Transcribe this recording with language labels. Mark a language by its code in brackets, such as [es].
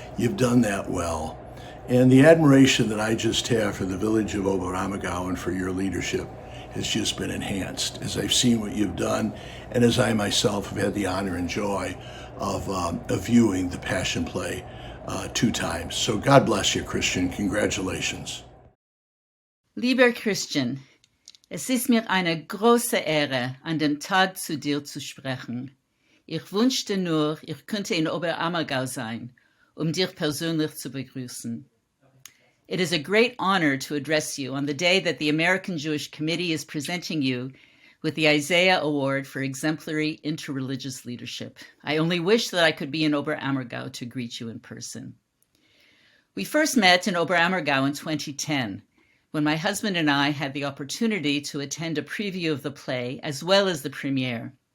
[en] You've done that well. And the admiration that I just have for the village of Oberammergau and for your leadership has just been enhanced as I've seen what you've done, and as I myself have had the honor and joy of viewing the Passion play 2 times. So God bless you, Christian. Congratulations. [de] Lieber Christian, es ist mir eine große Ehre, an dem Tag zu dir zu sprechen. Ich wünschte nur, ich könnte in Oberammergau sein, dir persönlich zu begrüßen. [en] It is a great honor to address you on the day that the American Jewish Committee is presenting you with the Isaiah Award for Exemplary Interreligious Leadership. I only wish that I could be in Oberammergau to greet you in person. We first met in Oberammergau in 2010, when my husband and I had the opportunity to attend a preview of the play as well as the premiere.